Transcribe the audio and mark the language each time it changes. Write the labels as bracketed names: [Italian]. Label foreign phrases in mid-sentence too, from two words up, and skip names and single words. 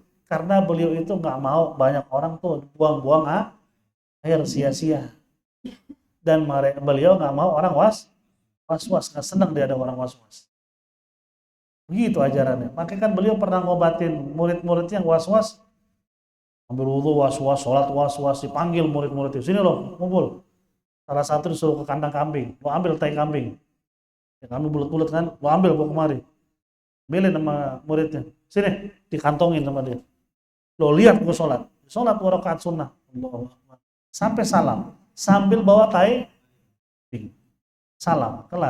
[Indonesian] Karena beliau itu nggak mau banyak orang tuh buang-buang air sia-sia. Dan beliau nggak mau orang was-was, nggak senang dia ada orang was-was. Begitu ajarannya. Makanya kan beliau pernah ngobatin murid-muridnya yang was-was, ambil wudhu was-was, sholat was-was, dipanggil murid-murid itu, sini loh, ngumpul. Salah satu disuruh ke kandang kambing, lo ambil tai kambing. Ya, kambing bulat-bulat kan, lo ambil bawa kemari. Bilin sama muridnya, sini, dikantongin sama dia. Lo lihat gue sholat 2 rakaat sunnah. Sampai salam, sambil bawa tai, salam, kelar.